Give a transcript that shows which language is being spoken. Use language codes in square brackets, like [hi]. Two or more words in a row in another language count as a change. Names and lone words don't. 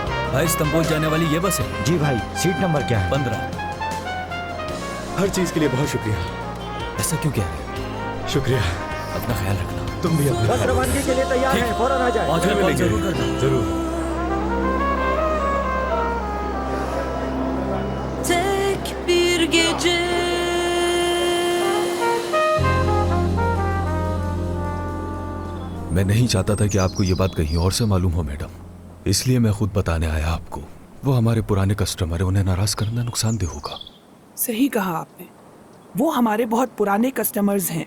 [hi] भाई इस्तांबुल जाने वाली ये बस है? जी भाई, सीट नंबर क्या है? 15। हर चीज के लिए बहुत शुक्रिया। ऐसा क्यों कह रहे? शुक्रिया। अपना ख्याल रखना। तुम भी अपना बस रवानगी के लिए तैयार है, फौरन आ जाए। कॉल जरूर करना। जरूर। [tr] Tek bir gece [hi] मैं नहीं चाहता था कि आपको ये बात कहीं और से मालूम हो मैडम, इसलिए मैं खुद बताने आया आपको। वो हमारे पुराने कस्टमर है, उन्हें नाराज करना नुकसानदेह होगा। सही कहा आपने, वो हमारे बहुत पुराने कस्टमर्स हैं।